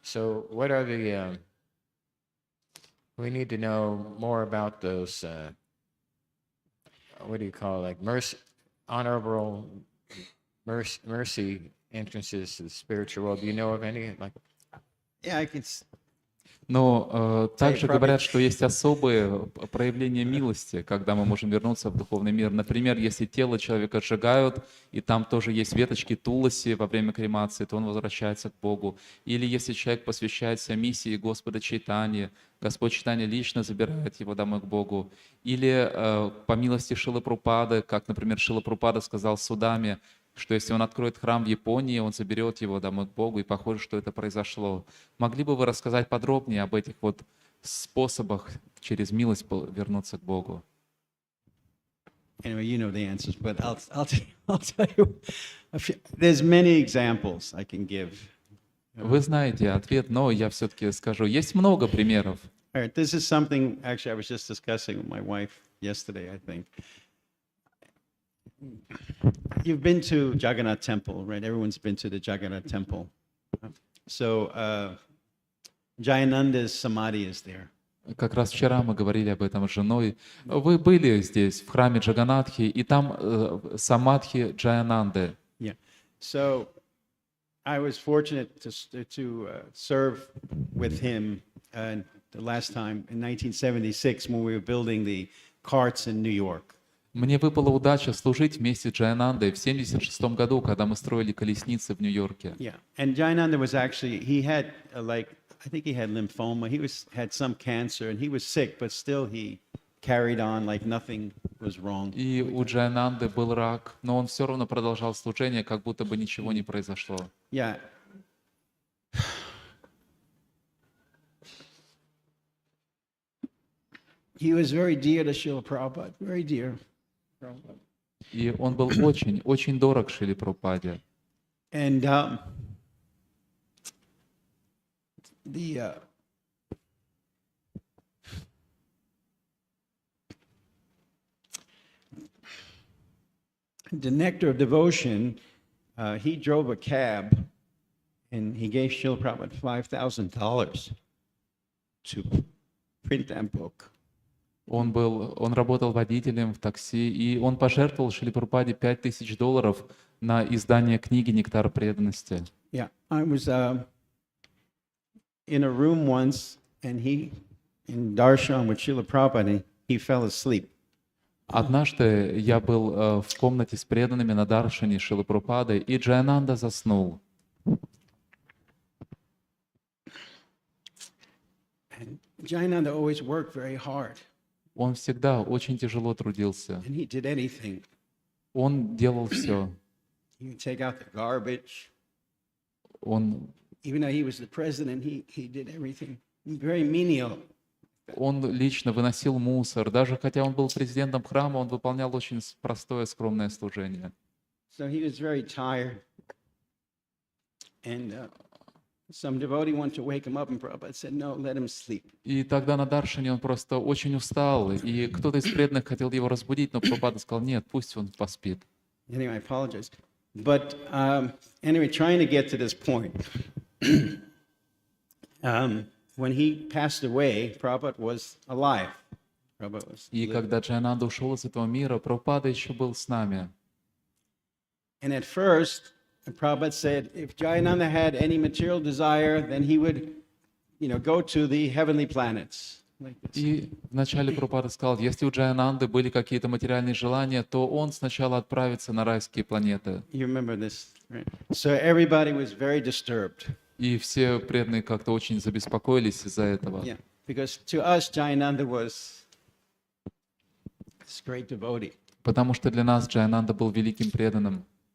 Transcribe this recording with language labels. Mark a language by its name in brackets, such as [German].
[English] So what are we need to know more about those, what do you call it, like honorable mercy entrances to the spiritual world. Do you know of any? Like, Yeah, [Russian] Но также правда. говорят, что есть особые проявления милости, когда мы можем вернуться в духовный мир. Например, если тело человека сжигают, и там тоже есть веточки туласи во время кремации, то он возвращается к Богу. Или если человек посвящается миссии Господа Чайтаньи, Господь Чайтанья лично забирает его домой к Богу. Или по милости Шрилы Прабхупады, как, например, Шрила Прабхупада сказал Судаме, что если он откроет храм в Японии, он заберет его домой к Богу, и похоже, что это произошло. Могли бы вы рассказать подробнее об этих вот способах через милость вернуться к Богу? [English] Anyway, you know the answers, but I'll tell you. There's many examples I can give. [Russian] Вы знаете ответ, но я все-таки скажу. Есть много примеров. [English] All right, this is something actually I was just discussing with my wife yesterday, I think. You've been to Jagannath Temple, right? Everyone's been to the Jagannath Temple. So Jayananda's samadhi is there. [Russian] Как раз вчера мы говорили об этом с женой. Вы были здесь, в храме Джаганатхи, и там самадхи Джаянанды. [English] Yeah. So I was fortunate to serve with him the last time in 1976 when we were building the carts in New York. [Russian] Мне выпала удача служить вместе с Джаянандой в 1976 году, когда мы строили колесницы в Нью-Йорке. [English] Yeah, and Jayananda was actually, he had I think he had lymphoma. He had some cancer, and he was sick, but still he carried on like nothing was wrong. [Russian] И у Джаянанды был рак, но он все равно продолжал служение, как будто бы ничего не произошло. [English] Yeah. He was very dear to Srila Prabhupada, very dear. [Russian] И он был очень, очень дорог Шриле Прабхупаде. [English] And the nectar of devotion, he drove a cab, and he gave Srila Prabhupada $5,000 to print that book. [Russian] Он работал водителем в такси, и он пожертвовал Шриле Прабхупаде $5000 на издание книги «Нектар преданности». [English] Yeah, I was in a room once, and in darshan with Srila Prabhupada, he fell asleep. [Russian] Однажды я был в комнате с преданными на даршане Шрилы Прабхупады, и Джаянанда заснул. [English] And Jayananda always worked very hard, [Russian] Он всегда очень тяжело трудился. [English] and he did anything. [Russian] Он делал все. [English] He would take out the garbage. [Russian] Он [English] Even though he was the president, he did everything. Very menial. [Russian] лично выносил мусор. Даже хотя он был президентом храма, он выполнял очень простое, скромное служение. [English] So he was very tired. And some devotee wanted to wake him up, and Prabhupada said, no, let him sleep. [Russian] И тогда на даршане он просто очень устал, и кто-то из преданных хотел его разбудить, но Прабхупада сказал, нет, пусть он поспит. [English] Anyway, I apologize. But anyway, trying to get to this point. When he passed away, Prabhupada was alive. Prabhupada was [Russian] И когда Джаянанда ушел из этого мира, Прабхупада еще был с нами. [English] And at first, Prabhupada said, if Jayananda had any material desire, then he would, go to the heavenly planets. Like this. [Russian] И вначале Прабхупада сказал, если у Джаянанды были какие-то материальные желания, то он сначала отправится на райские планеты. [English] You remember this, right? So everybody was very disturbed. [Russian] И все преданные как-то очень забеспокоились из-за этого. [English] Yeah, because to us, Jayananda was this great devotee. [Russian] Потому что для нас Джаянанда был великим преданным.